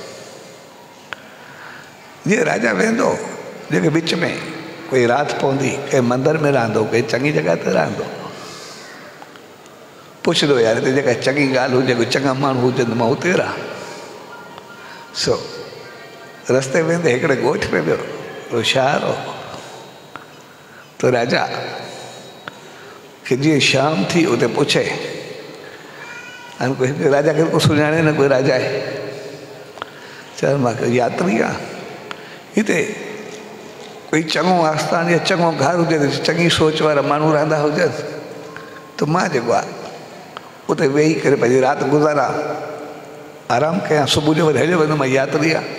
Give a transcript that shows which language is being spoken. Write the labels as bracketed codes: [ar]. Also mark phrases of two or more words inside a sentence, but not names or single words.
[sd] जीअं राजा वेंदो जेके विच में कोई राति पवंदी कंहिं मंदर में रहंदो कंहिं चङी जॻह ते रहंदो पुछंदो यार हिते जेका चङी ॻाल्हि हुजे कोई चङा माण्हू हुजनि त मां हुते रहां। सो रस्ते वेंदे हिकिड़े ॻोठ में वियो उहो शहर हो। तो राजा खे जीअं शाम थी उते पुछे हाणे कोई राजा खे को सुञाणे न कोई राजा आहे चयो मां यात्री आहे हिते कोई चङो आस्थान या चङो घर हुजे त चङी सोच वारा माण्हू रहंदा हुजनि त मां जेको आहे उते वेही करे पंहिंजी राति गुज़ारा आराम कयां सुबुह जो वरी हलियो वेंदो मां यात्री आहे।